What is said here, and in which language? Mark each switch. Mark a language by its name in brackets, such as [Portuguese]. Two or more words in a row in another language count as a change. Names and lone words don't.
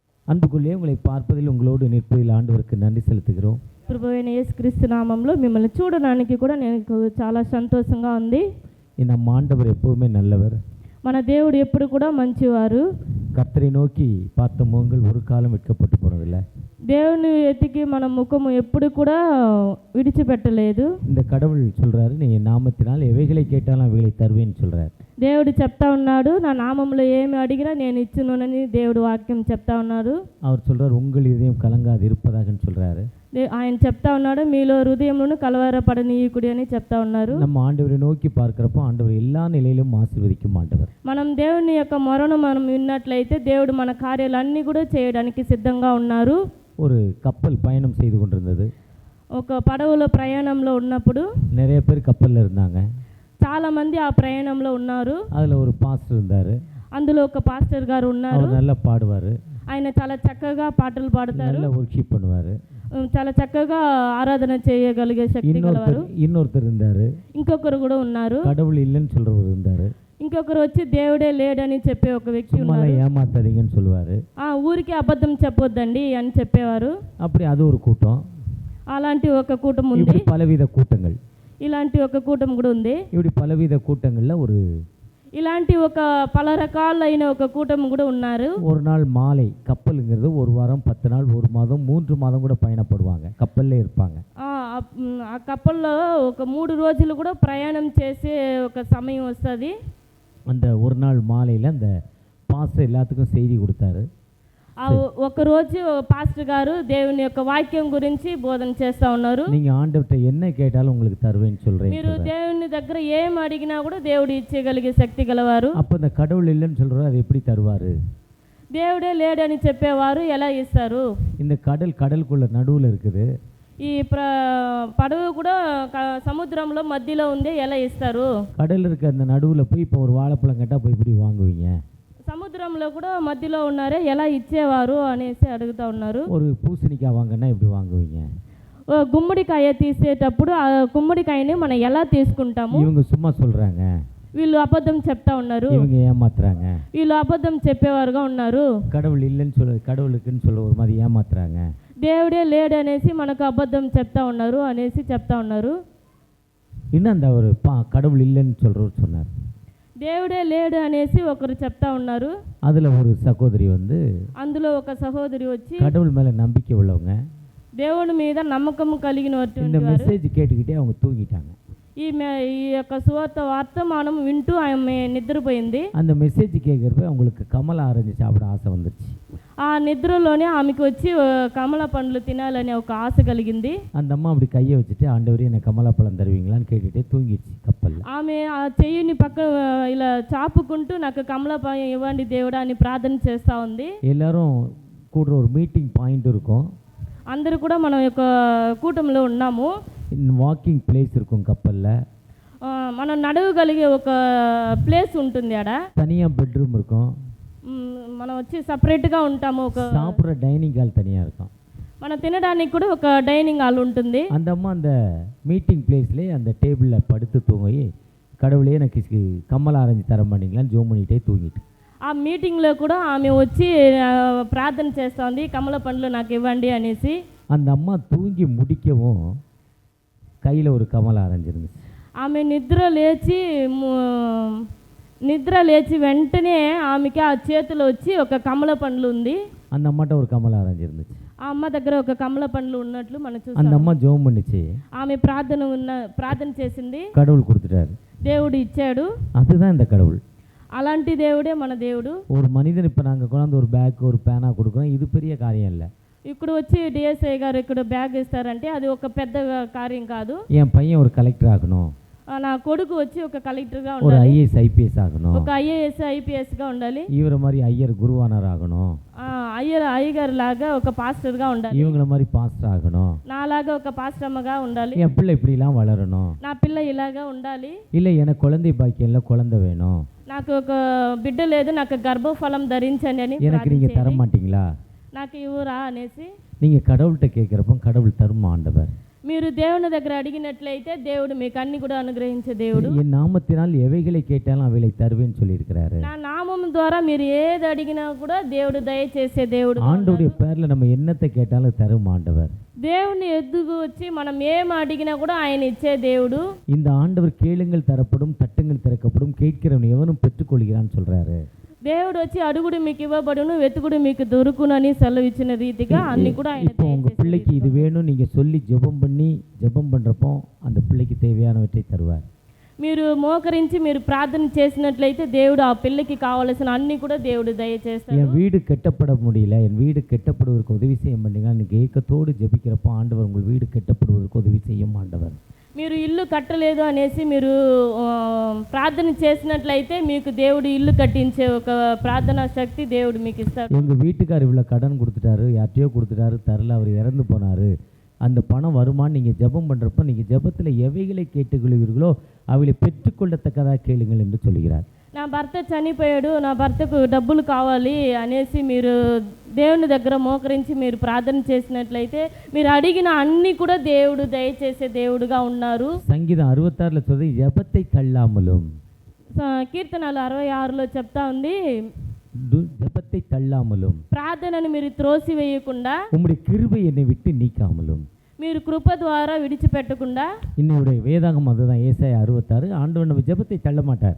[Tamil] அன்புக்குள்ளே உங்களை பார்ப்பதில் உங்களோடு நிற்பதில் ஆண்டவருக்கு நன்றி செலுத்துகிறோம். [Telugu] ప్రభువైన యేసుక్రీస్తు నామములో మిమ్మల్ని చూడడానికి కూడా నాకు చాలా సంతోషంగా ఉంది. [Tamil] நம் ஆண்டவர் எப்பவுமே நல்லவர். [Telugu] మన దేవుడు ఎప్పుడు కూడా మంచివారు. [Tamil] கர்த்தரை நோக்கி பார்த்த முகங்கள் ஒரு காலம் வெட்கப்பட்டு போனதில்லை. [Telugu] దేవుని ఎతికి మన ముఖము ఎప్పుడు కూడా విడిచిపెట్టలేదు. [Tamil] இந்த கடவுள் சொல்றாரு, நீ என் நாமத்தினால் எவைகளை கேட்டாலும் அவைகளை தருவேன்னு சொல்றாரு. [Telugu] దేవుడు చెప్తా ఉన్నాడు, నా నామములో ఏమి అడిగినా నేను ఇచ్చునని దేవుడు వాక్యం చెప్తా ఉన్నాడు. [Tamil] அவர் சொல்றாரு, உங்கள் இதயம் கலங்காது இருப்பதாகன்னு சொல்றாரு. [Telugu] ఆయన చెప్తా ఉన్నాడు, మీలో హృదయంలోను కలవరపడనీయకుడి అని చెప్తా ఉన్నారు. [Tamil] நம்ம ஆண்டவரை நோக்கி பார்க்கிறப்போ ஆண்டவர் எல்லா நிலையிலும் ஆசீர்வதிக்கும் ஆண்டவர். [Telugu] మనం దేవుని యొక్క మొరను మనం విన్నట్లయితే దేవుడు మన కార్యాలన్నీ కూడా చేయడానికి సిద్ధంగా ఉన్నారు. [Tamil] ஒரு கப்பல் பயணம் செய்து கொண்டிருந்தது. [Telugu] ఒక పడవలో ప్రయాణంలో ఉన్నప్పుడు [Tamil] நிறைய பேர் கப்பலில் இருந்தாங்க. [Telugu] చాలా మంది ఆ ప్రయాణంలో ఉన్నారు. [Tamil] அதில் ஒரு பாஸ்டர் இருந்தார். [Telugu] అందులో ఒక పాస్టర్ గారు ఉన్నారు. [Tamil] அவர் நல்லா பாடுவார். [Telugu] ఆయన చాలా చక్కగా పాటలు పాడతారు. [Tamil] நல்லா வொர்ஷிப் பண்ணுவார். [Telugu] చాలా చక్కగా ఆరాధన చేయగలిగే శక్తి గలవారు. [Tamil] இன்னொருத்தர் இருந்தார். [Telugu] ఇంకొకరు కూడా ఉన్నారు. [Tamil] கடவுள் இல்லைன்னு சொல்றவர் இருந்தார். [Telugu] ఇంకొకరు వచ్చి దేవుడే లేడని చెప్పే ఒక వ్యక్తి ఉన్నారు. [Tamil] ஏமாத்தாதீங்கன்னு சொல்லுவார். [Telugu] ఊరికి అబద్ధం చెప్పొద్దండి అని చెప్పేవారు. [Tamil] அப்படி அது ஒரு கூட்டம். [Telugu] అలాంటి ఒక కూటం ఉంది. [Tamil] பலவித கூட்டங்கள். [Telugu] ఇలాంటి ఒక కూటం కూడా ఉంది. [Tamil] இப்படி பலவித கூட்டங்கள்ல ஒரு [Telugu] ఇలాంటి ఒక పల రకాలైన ఒక కూటం కూడా ఉన్నారు. [Tamil] ஒரு நாள் மாலை கப்பலுங்கிறது ஒரு வாரம் 10 நாள் 1 மாதம் 3 மாதம் கூட பயணப்படுவாங்க. கப்பல்லே இருப்பாங்க. [Telugu] ఆ కప్పల్లో ఒక 3 రోజులు కూడా ప్రయాణం చేసే ఒక సమయం వస్తుంది. [Tamil] அந்த ஒரு நாள் மாலையில் அந்த பாஸ்டர் எல்லாத்துக்கும் செய்தி கொடுத்தாரு. [Telugu] ఒక రోజు పాస్టర్ గారు దేవుని యొక్క వాక్యం గురించి బోధన చేస్తూ ఉన్నారు. [Tamil] நீங்கள் ஆண்டவர்கிட்ட என்ன கேட்டாலும் உங்களுக்கு தருவேன்னு சொல்கிறேன். [Telugu] మీరు దేవుని దగ్గర ఏం అడిగినా కూడా దేవుడు ఇచ్చేయగలిగే శక్తి గలవారు. [Tamil] அப்போ இந்த கடவுள் இல்லைன்னு சொல்கிறாரு, அது எப்படி தருவார்? [Telugu] దేవుడే లేడని చెప్పేవారు ఎలా ఇస్తారు? [Tamil] இந்த கடலுக்குள்ள நடுவில் இருக்குது. [Telugu] ఈ పడవ కూడా సముద్రంలో మధ్యలో ఉంది, ఎలా ఇస్తారు? [Tamil] கடல் இருக்க அந்த நடுவில் போய் இப்போ ஒரு வாழைப்பழம் கேட்டால் போய் இப்படி வாங்குவீங்க. [Telugu] సముద్రంలో కూడా మధ్యలో ఉన్నారే, ఎలా ఇచ్చేవారు అనేసి అడుగుతా ఉన్నారు. [Tamil] ஒரு பூசணிக்காய் வாங்கினா எப்படி வாங்குவீங்க? [Telugu] గుమ్మడికాయ తీసేటప్పుడు ఆ గుమ్మడికాయని మనం ఎలా తీసుకుంటాము? [Tamil] இவங்க சும்மா சொல்கிறாங்க, [Telugu] వీళ్ళు అబద్ధం చెప్తా ఉన్నారు. [Tamil] இவங்க ஏமாத்துறாங்க. [Telugu] వీళ్ళు అబద్ధం చెప్పేవారుగా ఉన్నారు. [Tamil] கடவுள் இல்லைன்னு சொல்ல, கடவுளுக்குன்னு சொல்ல ஒரு மாதிரி ஏமாத்துறாங்க. [Telugu] దేవుడే లేడు అనేసి మనకు అబద్ధం చెప్తా ఉన్నారు అనేసి చెప్తా ఉన్నారు. [Tamil] இன்னும் அந்த ஒரு கடவுள் இல்லைன்னு சொல்கிறவர் சொன்னார். [Telugu] దేవుడే లేడు అనేసి ఒకరు చెప్తా ఉన్నారు. [Tamil] அதில் ஒரு சகோதரி வந்து, [Telugu] అందులో ఒక సహోదరి వచ్చి [Tamil] கடவுள் மேலே நம்பிக்கை உள்ளவங்க, [Telugu] దేవుని మీద నమ్మకం కలిగిన [Tamil] இந்த மெசேஜ் கேட்டுக்கிட்டே அவங்க தூங்கிட்டாங்க. [Telugu] ఈ యొక్క సువార్త వర్తమానం వింటూ ఆమె నిద్రపోయింది. [Tamil] அந்த மெசேஜ் கேட்குறப்ப அவங்களுக்கு கமலா ஆரஞ்சு சாப்பிட ஆசை வந்துருச்சு. [Telugu] ఆ నిద్రలోనే ఆమెకు వచ్చి కమల పండ్లు తినాలని ఒక ఆశ కలిగింది. [Tamil] அந்த అమ్మ அப்படி கையை வச்சுட்டு, ஆண்டவரே எனக்கு கமலா பழம் தருவீங்களான்னு கேட்டுகிட்டே தூங்கிடுச்சு கப்பலில். [Telugu] ఆమె ఆ చెయ్యిని పక్క ఇలా చాపుకుంటూ నాకు కమల పழம் ఇవ్వండి దేవుడా అని ప్రార్థన చేస్తూ ఉంది. [Tamil] எல்லாரும் கூடுற ஒரு [English] meeting point [Tamil] இருக்கும். [Telugu] అందరూ కూడా మనం యొక్క కూటంలో ఉన్నాము. [English] walking place [Tamil] இருக்கும் கப்பலில். [Telugu] మనం నడవగలిగే ఒక ప్లేస్ ఉంటుంది. ఆడ [Tamil] தனியாக பெட்ரூம் இருக்கும். [Telugu] మనం వచ్చి సపరేట్గా ఉంటాము. ఒక [Tamil] சாப்பிட்ற [English] dining hall [Tamil] தனியாக இருக்கும். [Telugu] మనం తినడానికి కూడా ఒక [English] dining hall [Telugu] ఉంటుంది. [Tamil] அந்த அம்மா அந்த [English] meeting placeலேயே [Tamil] அந்த டேபிளில் படுத்து தூங்கி, கடவுளே எனக்கு கமலா ஆரஞ்சு தர மாட்டீங்களான்னு ஜோம் பண்ணிகிட்டே தூங்கிட்டு, [Telugu] ఆ మీటింగ్లో కూడా ఆమె వచ్చి ప్రార్థన చేస్తోంది, కమల పండ్లు నాకు ఇవ్వండి అనేసి. [Tamil] அந்த అమ్மா தூங்கி முடிக்கவும் கையில் ஒரு கமலா ஆரஞ்சு இருந்துச்சு. [Telugu] ఆమె నిద్ర లేచి వెంటనే ఆమెకి ఆ చేతిలో వచ్చి ఒక కమల పండ్లు ఉంది. [Tamil] அந்த அம்மாட்ட ஒரு கமலா ஆரஞ்சு இருந்துச்சு. [Telugu] ఆ అమ్మ దగ్గర ఒక కమల పండ్లు ఉన్నట్లు మనం చూస్తాం. [Tamil] அந்த అమ్మ ஜோம் பண்ணிச்சு. [Telugu] ఆమె ప్రార్థన చేసింది, [Tamil] கடவுள் கொடுத்துட்டாரு. [Telugu] దేవుడు ఇచ్చాడు. [Tamil] அதுதான் இந்த கடவுள். [Telugu] అలాంటి దేవుడే మన దేవుడు. [Tamil] ஒரு மனிதன் இப்போ நாங்கள் கொண்டாந்து ஒரு பேக் ஒரு பேனா கொடுக்குறோம், இது பெரிய காரியம் இல்லை. [Telugu] ఇప్పుడు వచ్చి డిఎస్ఐ గారు ఇక్కడ బ్యాగ్ ఇస్తారంటే అది ఒక పెద్ద కార్యం కాదు. [Tamil] என் பையன் ஒரு கலெக்டர் ஆகணும், [Telugu] నా కొడుకు వచ్చి ఒక కలెక్టర్గా [Tamil] ஒரு [Telugu] ఉండాలి, [English] IAS IPS [Tamil] ஆகணும், [Telugu] ఒక [English] IAS IPSగా [Telugu] ఉండాలి, [Tamil] இவரை மாதிரி ஐயர் குருவானார் ஆகணும், [Telugu] అయ్యగారు లాగా ఒక పాస్టర్గా ఉండాలి, [Tamil] இவங்கள மாதிரி பாஸ்டர் ஆகணும், [Telugu] నాలాగా ఒక పాస్టర్ అమ్మగా ఉండాలి, [Tamil] என் பிள்ளை இப்படிலாம் வளரணும், [Telugu] నా పిల్ల ఇలాగా ఉండాలి, [Tamil] இல்லை எனக்கு குழந்தை பாக்கியம் குழந்தை வேணும், [Telugu] నాకు ఒక బిడ్డ లేదు, నాకు గర్భఫలం ధరించండి అని [Tamil] எனக்கு நீங்கள் தர மாட்டீங்களா, [Telugu] నాకు ఇవ్వరా అనేసి [Tamil] நீங்கள் கடவுள்கிட்ட கேட்குறப்ப கடவுள் தரும் ஆண்டவர். [Telugu] మీరు దేవుని దగ్గర అడిగినట్లయితే దేవుడు మీకు అన్ని కూడా అనుగ్రహించే దేవుడు. [Tamil] என் நாமத்தினால் எவைகளை கேட்டாலும் அவைகளை தருவேன்னு சொல்லியிருக்கிறாரு. [Telugu] నా నామం ద్వారా మీరు ఏది అడిగినా కూడా దేవుడు దయచేసే దేవుడు. [Tamil] ஆண்டவருடைய பேர்ல நம்ம என்னத்தை கேட்டாலும் தரும் ஆண்டவர். [Telugu] దేవుని ఎద్దుకు వచ్చి మనం ఏం అడిగినా కూడా ఆయన ఇచ్చే దేవుడు. [Tamil] இந்த ஆண்டவர் கேளுங்கள் தரப்படும், தட்டுங்கள் திறக்கப்படும், கேட்கிறவன் எவனும் பெற்றுக்கொள்கிறான்னு சொல்றாரு. [Telugu] దేవుడు వచ్చి అడుగుడు మీకు ఇవ్వబడును, వెతుకుడు మీకు దొరుకునని సెలవిచ్చిన రీతిగా అన్ని కూడా ఆయన [Tamil] இப்போ உங்க பிள்ளைக்கு இது வேணும் நீங்க சொல்லி ஜெபம் பண்றப்போ அந்த பிள்ளைக்கு தேவையானவற்றை தருவார். [Telugu] మీరు మోకరించి మీరు ప్రార్థన చేసినట్లయితే దేవుడు ఆ పిల్లకి కావాల్సిన అన్ని కూడా దేవుడు దయచేస్తాడు. [Tamil] என் வீடு கட்டப்பட முடியல, என் வீடு கட்டப்படுவதற்கு உதவி செய்ய மாட்டீங்களா, நீங்க ஏக்கத்தோடு ஜெபிக்கிறப்போ ஆண்டவர் உங்கள் வீடு கட்டப்படுவதற்கு உதவி செய்யும் ஆண்டவர். [Telugu] మీరు ఇల్లు కట్టలేదు అనేసి మీరు ప్రార్థన చేసినట్లయితే మీకు దేవుడు ఇల్లు కట్టించే ఒక ప్రార్థనా శక్తి దేవుడు మీకు ఇస్తాడు. [Tamil] எங்க வீட்டுக்கார் இவ்வளோ கடன் கொடுத்துட்டாரு, யார்ட்டையோ கொடுத்துட்டாரு, தரல, அவர் இறந்து போனாரு, அந்த பணம் வருமானு நீங்கள் ஜெபம் பண்ணுறப்போ நீங்கள் ஜெபத்தில் எவைகளை கேட்டுக்கொள்வீர்களோ அவைகளை பெற்றுக்கொள்ளத்தக்கதாக கேளுங்கள் என்று சொல்கிறார். [Telugu] నా భర్త చనిపోయాడు, నా భర్తకు డబ్బులు కావాలి అనేసి మీరు దేవుని దగ్గర మోకరించి మీరు ప్రార్థన చేసినట్లయితే మీరు అడిగిన అన్ని కూడా దేవుడు దయచేసే దేవుడుగా ఉన్నారు. సంగీతం 66లో [Tamil] சொல்றது ஜெபத்தை தள்ளாமலும், [Telugu] కీర్తనలు 66లో చెప్తా ఉంది [Tamil] ஜெபத்தை தள்ளாமலும், [Telugu] ప్రార్థనను మీరు త్రోసివేయకుండా, [Tamil] உம்முடைய கிருபை என்னை விட்டு நீக்காமலும், [Telugu] మీరు కృప ద్వారా విడిచిపెట్టకుండా. [Tamil] இன்னுடைய வேதாகம் அதுதான், ஏசாயா 66. ஆண்டவர் நம்ம ஜெபத்தை தள்ள மாட்டார்.